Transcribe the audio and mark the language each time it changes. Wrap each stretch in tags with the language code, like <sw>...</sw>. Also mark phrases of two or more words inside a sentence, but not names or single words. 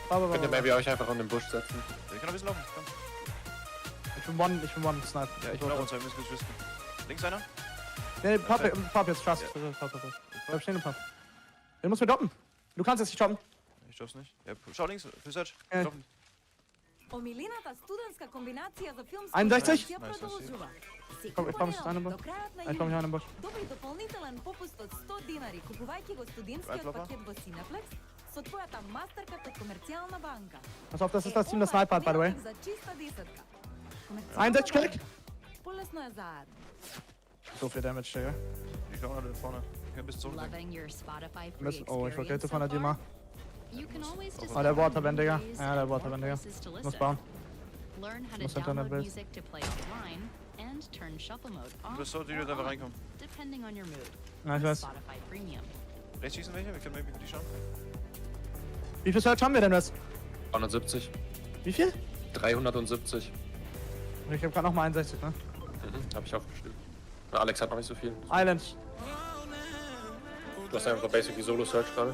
<de>Könnt ihr maybe euch einfach in den Busch setzen? Ich kann ein bisschen laufen. Komm. Ich bin One-Snipe. Ja, ich glaube uns, wir müssen kurz wissen. Links einer? Nee, Pop jetzt, Trust. Pop. Bleib stehen und Pop. Den musst du droppen. Du kannst jetzt nicht droppen. Ich schaff's nicht. Ja, schau links, für Search. Ja. Droppen.</de> <mk>Омилината студентска комбинација за филмска 61? продукција продолжува.</mk> <de>Ich komm mich an den Busch.</de> <mk>До крајот на</mk> <de>Ich komm mich an den Busch.</de> <mk>Добај дополнителен попуст од 100 динари купувајќи го студентскиот Right, пакет во Cineplex со твојата мастеркард од комерцијална банка.</mk> <de>Pass auf, das ist das Team, das Sniper hat,</de> <en>by the way.</en> <mk>За чиста десетка.</mk> <de>61 Crack.</de> <mk>Полесно е заедно.</mk> <de>So viel Damage, Digga. Ich komm da vorne. Ich kann bis zur Zone.</de> <en>Loving your Spotify free</en> <de>Müssen, oh, ich</de> <en>experience</en> <de>vergete von so der Dima.</de> <en>far? You can always</en> <de>Oh, der</de> <en>discover</en> <de>Waterband, Digga.</de> <en>movies</en> <de>Ja, der</de> <en>and more</en> <de>Waterband, Digga.</de> <en>places to</en> <de>Muss</de> <en>listen.</en> <de>bauen.</de> <en>Learn how to</en> <de>Muss Internet</de> <en>download</en> <de>base.</de> <en>music to play offline and turn shuffle mode</en> <de>Du</de> <en>off</en> <de>bist so, die</de> <en>or</en> <de>wird einfach</de> <en>on,</en> <de>reinkommen.</de> <en>depending on your mood.</en> <de>Ja, ich weiß.</de> <en>Spotify Premium.</en> <de>Rechts schießen welche? Wir können maybe die schauen. Wie viel Search haben wir denn jetzt? 370. Wie viel? 370. Ich hab grad noch mal 61, ne? Hab ich aufgeschrieben. Na, Alex hat noch nicht so viel. Island. Du hast einfach basically Solo-Search gerade.</de>